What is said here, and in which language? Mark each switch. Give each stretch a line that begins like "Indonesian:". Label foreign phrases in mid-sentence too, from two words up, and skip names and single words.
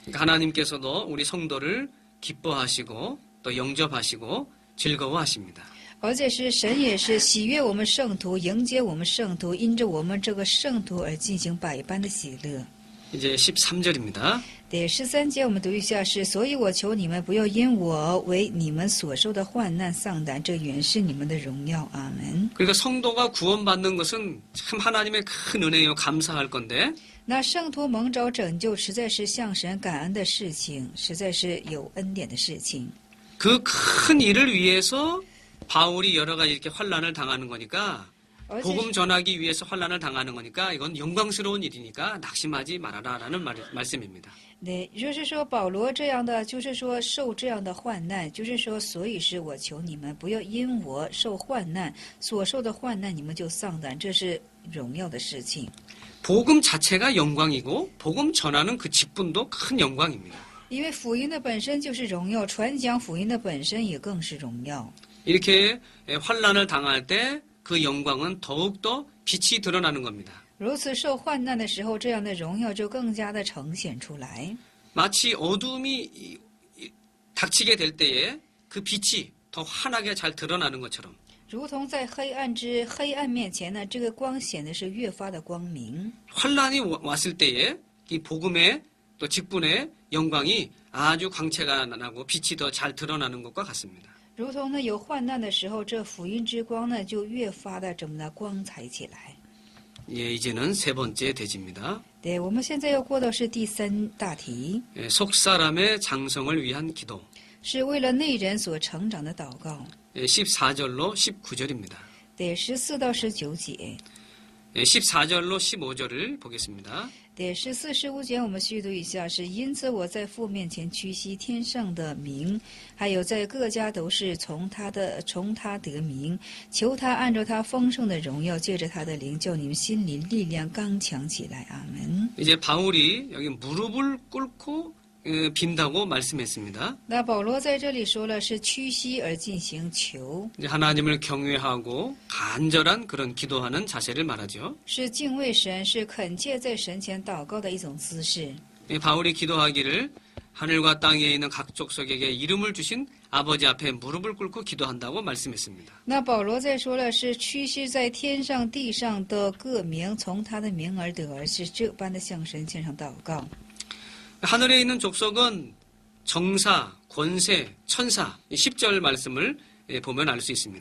Korean: 하나님께서도 우리 성도를 기뻐하시고 또 영접하시고 즐거워하십니다.
Chinese: 而且是神也是喜悦我们圣徒，迎接我们圣徒，因着我们这个圣徒而进行百般的喜乐。
Korean: 이제 13절입니다.
Chinese: 第13节我们读一下是：所以我求你们不要因我为你们所受的患难丧胆，这原是你们的荣耀。阿门。
Korean: 그러니까 성도가 구원받는 것은 참 하나님의 큰 은혜요 감사할 건데
Chinese: 那圣徒蒙召拯救，实在是向神感恩的事情，实在是有恩典的事情。
Korean: 그 큰 일을 위해서 바울이 여러 가지 이렇게 환난을 당하는 거니까
Chinese: 而且
Korean: 복음 전하기 위해서 환난을 당하는 거니까 이건 영광스러운 일이니까 낙심하지 말아라라는 말씀입니다.
Chinese: 对，就是说保罗这样的，就是说受这样的患难，就是说，所以是我求你们不要因我受患难所受的患难，你们就丧胆，这是荣耀的事情。
Korean: 복음 자체가 영광이고 복음 전하는 그 직분도 큰 영광입니다.
Chinese: 因为福音的本身就是荣耀，传讲福音的本身也更是荣耀。
Korean: 이렇게 환난을 당할 때 그 영광은 더욱더 빛이 드러나는 겁니다.
Chinese: 如此受患难的时候，这样的荣耀就更加的呈现出来。
Korean: 마치 어둠이 닥치게 될 때에 그 빛이 더 환하게 잘 드러나는 것처럼
Chinese: 如同在黑暗面前呢，这个光显得是越发的光明。
Korean: 환난이 왔을 때에 이 복음의 또 직분의 영광이 아주 광채가 나고 빛이 더 잘 드러나는 것과 같습니다.
Chinese: 如同呢有患难的时候，这福音之光呢就越发的怎么的光彩起来。
Korean: 예, 이제는 세 번째 대지입니다.
Chinese: 对，我们现在要过的是第三大题，
Korean: 예, 속사람의 장성을 위한 기도.
Chinese: 是为了内人所成长的祷告。
Korean: 예, 14절로 19절입니다.
Chinese: 对，14到19节。
Korean: 예, 14절로 15절을 보겠습니다.
Chinese: 对，14、15节我们续读一下，是因此我在父面前屈膝，天上的名，还有在各家都是从他得名，求他按照他丰盛的荣耀，借着他的灵，叫你们心里力量刚强起来。阿门。
Korean: 이제 바울이 여기 무릎을 꿇고 빈다고 말씀했습니다.
Chinese: 那保罗在这里说了，是屈膝而进行求，
Korean: 이제 하나님을 경외하고 간절한 그런 기도하는 자세를 말하죠.
Chinese: 是敬畏神，是恳切在神前祷告的一种姿势。
Korean: 바울이 기도하기를 하늘과 땅에 있는 각 족속에게 이름을 주신 아버지 앞에 무릎을 꿇고 기도한다고 말씀했습니다.
Chinese: 那保罗在说了，是屈膝在天上地上的各名，从他的名而得，而是这般的向神献上祷告。
Korean: 하늘에 있는 족속은 정사, 권세, 천사, 10절 말씀을 보면 알 수 있습니다.